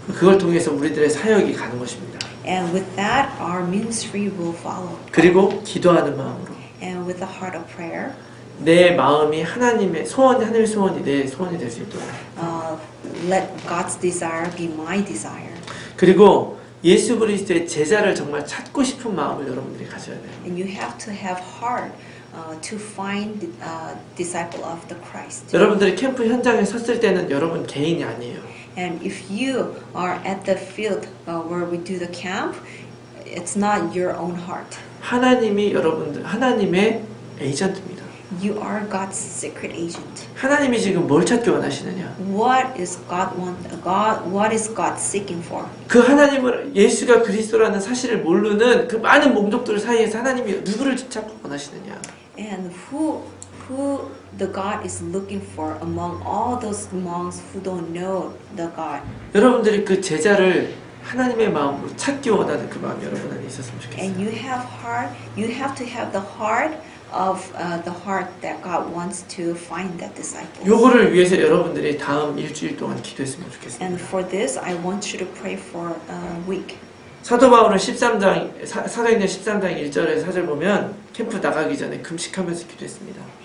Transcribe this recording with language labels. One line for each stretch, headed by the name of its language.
Korean: 그걸 통해서 우리들의 사역이 가는 것입니다.
English: And with that, our ministry will follow.
Korean: 그리고 기도하는 마음으로
English: And with a heart of prayer,
Korean: 내 마음이 하나님의 소원이 내 소원이 될 수 있도록.
English: let God's desire be my desire.
Korean: 그리고 예수 그리스도의 제자를 정말 찾고 싶은 마음을 여러분들이 가져야 돼요.
English: And you have to have heart to find disciple of the Christ.
Korean: 여러분들이 캠프 현장에 섰을 때는 여러분 개인이 아니에요.
English: And if you are at the field where we do the camp, it's not your own heart.
Korean: 하나님의 에이전트입니다.
English: You are God's secret agent.
Korean: 하나님이 지금 뭘 찾기 원하시느냐?
English: What is What is God seeking for?
Korean: 그 하나님을 예수가 그리스도라는 사실을 모르는 그 많은 몽족들 사이에서 하나님이 누구를 찾고 원하시느냐?
English: And who who the God is looking for among all those monks who don't know the God.
Korean: 여러분들이 그 제자를 하나님의 마음으로 찾기 원하는 그 마음이 여러분 안에 있었으면
English: And
Korean: 좋겠어요.
English: you have to have the heart of the heart that God wants to find that disciple.
Korean: 요거를 위해서 여러분들이 다음 일주일 동안 기도했으면
English: And
Korean: 좋겠습니다.
English: for this, I want you to pray for a week.
Korean: 사도 바울은 13장 사도행전 13장 1절에 4절 보면 캠프 나가기 전에 금식하면서 기도했습니다.